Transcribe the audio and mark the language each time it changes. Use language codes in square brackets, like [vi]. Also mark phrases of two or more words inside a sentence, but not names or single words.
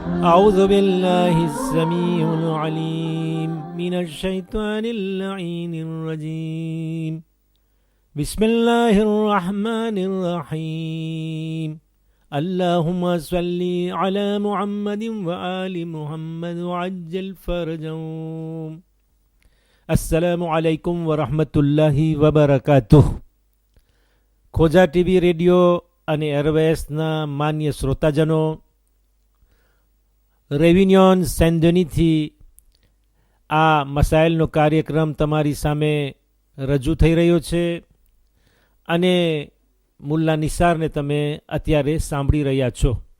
[ar] أعوذ بالله السميع العليم من الشيطان اللعين الرجيم بسم الله الرحمن الرحيم اللهم صل على محمد وآل محمد وعجل فرجهم السلام عليكم ورحمة الله وبركاته [gu] ખોજા ટીવી રેડિયો અને એરવેસના માન્ય શ્રોતાજનો, રેવિન્યોન સેન્ડનીથી આ મસાઇલનો કાર્યક્રમ તમારી સામે રજૂ થઈ રહ્યો છે અને મુલ્લા નિસારને તમે અત્યારે સાંભળી રહ્યા છો.